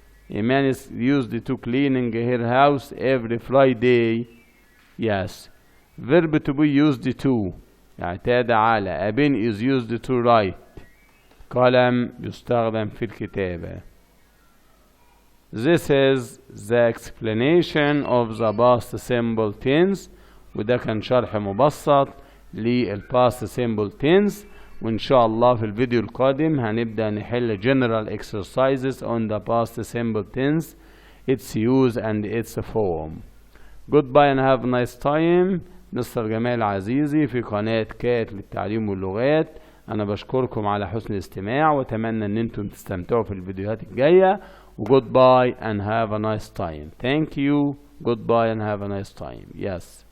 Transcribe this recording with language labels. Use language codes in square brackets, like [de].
[en] A man is used to cleaning her house every Friday. Yes. Verb to be used to [ar] اعتاد على. [en] A pen is used to write. [ar] قلم يستخدم في الكتابة. [en] This is the explanation of the past simple tense. [ar] وده كان شرح مبسط للpast simple tense. وإن شاء الله في الفيديو القادم هنبدأ نحل [en] general exercises on the past simple tense, its use and its form. Goodbye and have a nice time. [ar] مستر جمال عزيزي في قناة كات للتعليم واللغات. أنا بشكركم على حسن الاستماع وأتمنى إن أنتم تستمتعوا في الفيديوهات الجاية. [en] Goodbye and have a nice time. Thank you. Goodbye and have a nice time. Yes.